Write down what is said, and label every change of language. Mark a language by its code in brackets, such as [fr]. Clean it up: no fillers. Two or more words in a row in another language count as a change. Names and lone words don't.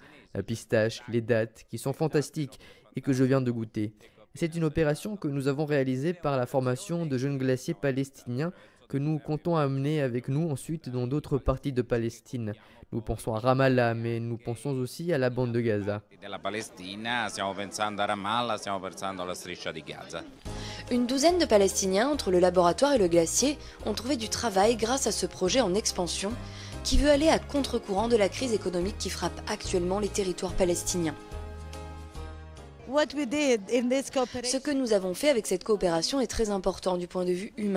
[fr] La pistache, les dattes, qui sont fantastiques et que je viens de goûter. C'est une opération que nous avons réalisée par la formation de jeunes glaciers palestiniens que nous comptons amener avec nous ensuite dans d'autres parties de Palestine. Nous pensons à Ramallah, mais nous pensons aussi à la bande de Gaza. [it] Della Palestina stiamo pensando a Ramallah, stiamo pensando alla striscia di Gaza. [fr] Une douzaine de Palestiniens, entre le laboratoire et le glacier, ont trouvé du travail grâce à ce projet en expansion qui veut aller à contre-courant de la crise économique qui frappe actuellement les territoires palestiniens. Ce que nous avons fait avec cette coopération est très important du point de vue humain.